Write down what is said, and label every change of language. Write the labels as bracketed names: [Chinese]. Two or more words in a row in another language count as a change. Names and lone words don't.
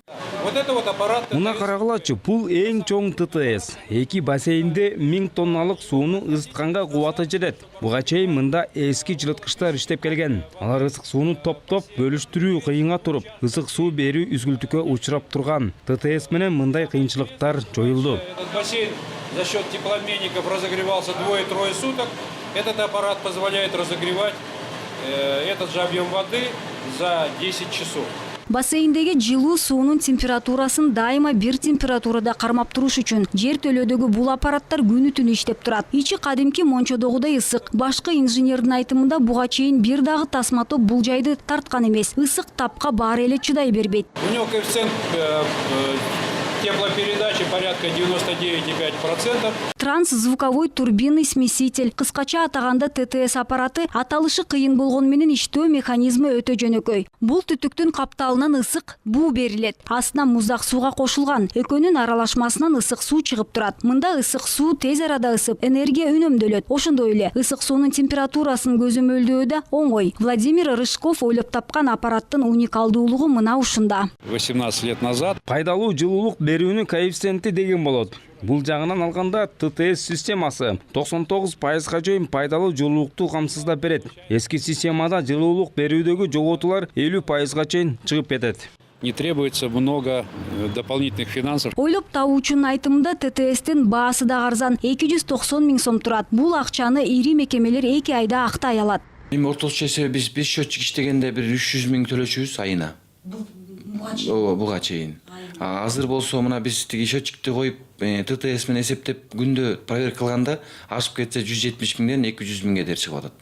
[Kyrgyz] Муна карагылачы, бул эң чоң ТТС. 2 бассейнде 1000 тонналык сууну ысытканга кубаты жетет. Буга чейин мында эски жылыткычтар иштеп келген. Алар ысык сууну топтоп бөлүштүрүү кыйынга туруп, ысык суу берүү үзгүлтүккө учурап турган. ТТС менен мындай кыйынчылыктар жоюлду. [Russian] Этот бассейн за счет теплообменников разогревался 2-3 суток. Этот аппарат позволяет разогревать этот же объем воды за 10 часов. [Kyrgyz] Бассейндеги жылуу суунун температурасын дайыма бир температурада кармап туруш үчүн жер төлөдөгү бул аппараттар күнү түнү иштеп турат. Ичи кадимки мончодогудай ысык. Башкы инженердин айтымында буга чейин бир дагы тасма топ бул жайды тарткан эмес. Ысык тапка баары эле чыдай бербейт. [Russian] У него коэффициент теплопередачи порядка 99,5%. Трансзвуковой турбинный смеситель, [Kyrgyz] кыскача атаганда ТТС аппараты, аталышы кыйын болгон менен иштөө механизми өтө жөнөкөй. Бул түтүктүн капталынан ысык буу берилет. Астына муздак сууга кошулган. Экөөнүн аралашмасынан ысык суу чыгып турат. Мында ысык суу тез арада ысып, энергия үнөмдөлөт. Ошондой эле ысык суунун температурасын көзөмөлдөө да оңой. Владимир Рыжков ойлоп тапкан аппараттын уникалдуулугу мына ушунда. [Russian] 18 лет назад [Kyrgyz] Пайдалуу жылуулук берүүнүн коэффициенти деген болот. Бул жагынан алганда ТТС системасы 99%га чейин пайдалуу жылуулукту камсыздап берет. Эски системада жылуулук берүүдөгү жоготуулар 50%га чейин чыгып кетет. [Russian] не требуется много дополнительных финансов. [Kyrgyz] Ойлоп табуучунун айтымында ТТСтин баасы да арзан 290 000 сом турат. Бул акчаны ири мекемелер 2 айда актай алат. Эми ортолук эсеби биз 5 счетчик иштегенде бир 300 000 төлөчүбүз айына. Буга чейин. Азыр болсо мына биз тиги счетчикти коюп ТТС менен эсептеп күндө проверка кылганда ашып кетсе 170 000ден 200 000ге дер чыгып атат.